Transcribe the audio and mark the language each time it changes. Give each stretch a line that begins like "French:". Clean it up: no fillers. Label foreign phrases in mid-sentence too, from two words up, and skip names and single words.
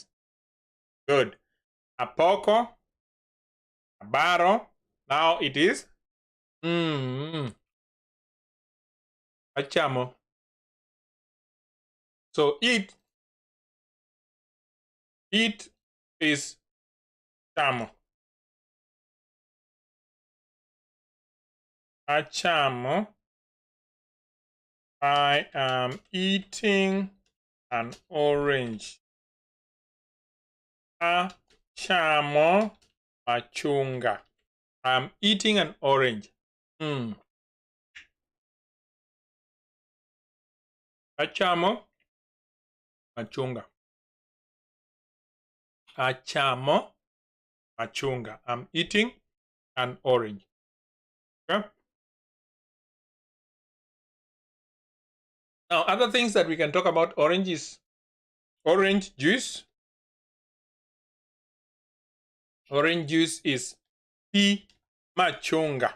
Acoli: Good. A poco. A baro.
English: Now it is. Achamo. So eat is chamo.
Acoli: Achamo.
English: I am eating an orange.
Acoli: Achamo machunga.
English: I'm eating an orange.
Acoli: Achamo machunga. Achamo machunga.
English: I'm eating an orange. Okay? Now, other things that we can talk about orange is orange juice. Orange juice is
Acoli: P machunga.